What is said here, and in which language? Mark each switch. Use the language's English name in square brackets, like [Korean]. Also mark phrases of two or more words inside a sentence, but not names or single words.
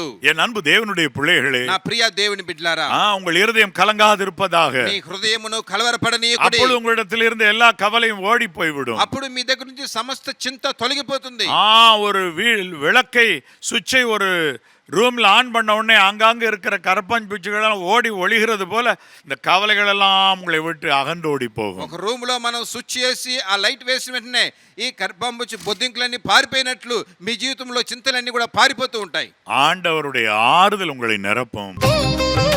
[Tamil] என் அன்பு தேவனுடைய பிள்ளைகளே, [Telugu] నా ప్రియ దేవుని బిడ్డలారా, [Tamil] உங்கள் இருதயம் கலங்காதிருப்பதாக. [Telugu] మీ హృదయమును కలవరపడనీయకుడి. [Tamil] அப்பொழுது உங்களிடத்தில் இருந்த எல்லா கவலையும் ஓடி போய்விடும். [Telugu] అప్పుడు మీ దగ్గర నుంచి సమస్త చింత తొలగిపోతుంది. [Tamil] ஒரு விளக்கை சுவிட்சை ஒரு ரூம்ல ஆன் பண்ண உடனே ஆங்காங்க இருக்கிற கரப்பான் பூச்சிகள் ஓடி ஒளிகிறது போல இந்த கவலைகள் எல்லாம் உங்களை விட்டு அகன்று ஓடி போகும். [Telugu] ఒక రూమ్ లో మనం స్విచ్ చేసి ఆ లైట్ వేసిన వెంటనే ఈ కర్పంబుచ్చి బొద్దింకలన్నీ పారిపోయినట్లు మీ జీవితంలో చింతలన్నీ కూడా పారిపోతూ ఉంటాయి. [Tamil] ஆண்டவருடைய ஆறுதல் உங்களை நிரப்பும்.